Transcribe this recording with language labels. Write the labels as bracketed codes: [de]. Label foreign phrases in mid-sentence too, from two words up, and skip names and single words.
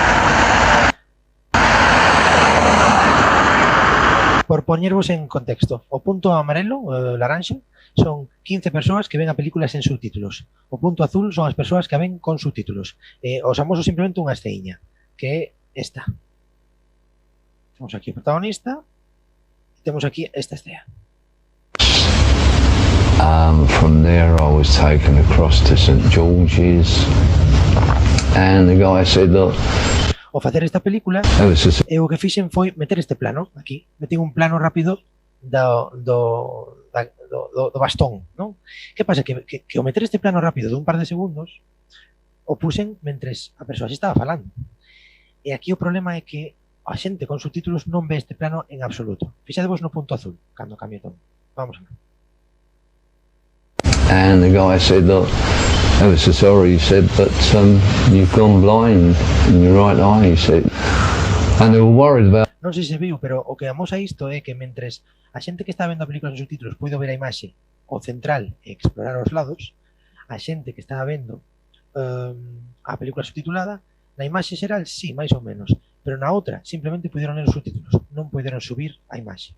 [gl] Por poñervos en contexto, o punto amarelo, o laranxa, son 15 persoas que ven a película sen subtítulos. O punto azul son as persoas que a ven con subtítulos. Os amoso simplemente unha esteíña, que é esta. Temos aquí o protagonista e temos aquí esta estea. [en] From there I was taken across to St George's and the guy said, look, [gl] o facer esta película, o que fixen foi meter este plano aquí, metín un plano rápido do bastón, non? Que pasa? Que o meter este plano rápido de un par de segundos o puxen mentres a persoa se estaba falando. E aquí o problema é que a xente con subtítulos non ve este plano en absoluto. Fixadevos no punto azul, cando cambio todo. Vamos a ver. [en] And the guy said, look, ever so sorry, he said, but you've gone blind in your right eye, he said. And they were worried about... [gl] Non sei se viu, pero o que amosa isto é que mentres a xente que está vendo a película en subtítulos puido ver a imaxe o central e explorar os lados, a xente que está vendo a película subtitulada, na imaxe xeral, sí, máis ou menos, pero na outra simplemente puderon ler os subtítulos, non puderon subir a imaxe.